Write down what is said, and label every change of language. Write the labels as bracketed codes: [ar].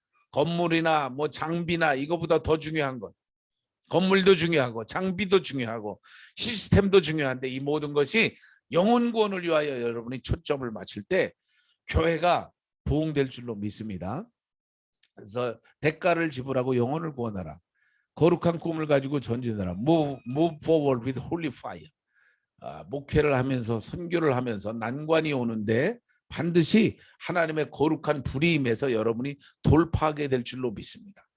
[ko] 건물이나 뭐 장비나 이거보다 더 중요한 것. 건물도 중요하고 장비도 중요하고 시스템도 중요한데 이 모든 것이 영혼 구원을 위하여 여러분이 초점을 맞출 때 교회가 부흥될 줄로 믿습니다. 그래서 대가를 지불하고 영혼을 구원하라. 거룩한 꿈을 가지고 전진하라. [en] Move forward with holy fire. [ko] 목회를 하면서 선교를 하면서 난관이 오는데 반드시 하나님의 거룩한 불이 임해서 여러분이 돌파하게 될 줄로 믿습니다.